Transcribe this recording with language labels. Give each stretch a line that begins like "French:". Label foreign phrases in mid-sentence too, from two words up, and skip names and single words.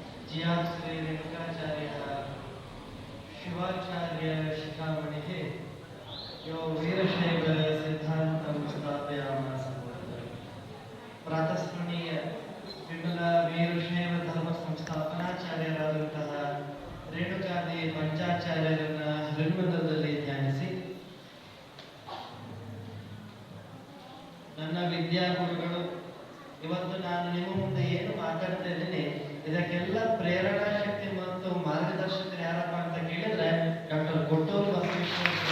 Sanskrit: जिया श्री रेणुकाचार्य शिवाचार्य शिखामणिः यो वीरशैव सिद्धान्तं स्थापयामास प्रातस्मरणीय विमला वीरशैव धर्म
Kannada: ಸಂಸ್ಥಾಪನಾಚಾರ್ಯರಾದಂತಹ ರೇಣುಕಾದಿ ಪಂಚಾಚಾರ್ಯರನ್ನ ಹೃನ್ಮಂದಿರದಲ್ಲಿ ಧ್ಯಾನಿಸಿ ನನ್ನ ವಿದ್ಯಾಗುರುಗಳು ಇವತ್ತು ನಾನು ನಿಮ್ಮ ಮುಂದೆ ಏನು ಮಾತಾಡ್ತಾ ಇದ್ದೀನಿ ಇದಕ್ಕೆಲ್ಲ ಪ್ರೇರಣಾ ಶಕ್ತಿ ಮತ್ತು ಮಾರ್ಗದರ್ಶಕರು ಯಾರಪ್ಪ ಅಂತ ಕೇಳಿದ್ರೆ ಡಾಕ್ಟರ್ ಕೊಟ್ಟೂರು ಬಸವೇಶ್ವರ